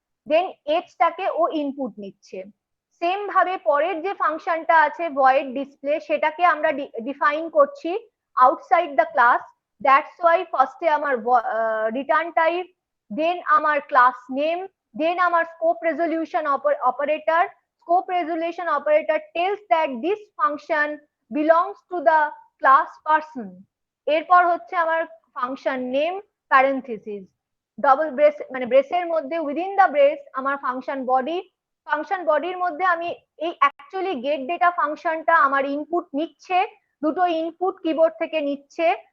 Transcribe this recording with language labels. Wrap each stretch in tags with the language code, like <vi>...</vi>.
<bn>দেন এজটাকে ও input নিচ্ছে। Same ভাবে পরের যে ফাংশনটা আছে ভয়েড ডিসপ্লে, সেটাকে আমরা ডিফাইন করছি outside the class. That's why ফার্স্টে আমার রিটার্ন টাইপ, দেন আমার class name,</bn> <en>then our scope resolution operator. Scope resolution operator tells that this function belongs to the class person.</en> <bn>এরপর হচ্ছে আমার function name parenthesis, double brace মানে ব্রেসের মধ্যে within the brace আমার function body. Function বডির মধ্যে আমি এই অ্যাকচুয়ালি গেট ডেটা ফাংশনটা আমার ইনপুট নিচ্ছে, দুটো ইনপুট কিবোর্ড থেকে নিচ্ছে।</bn>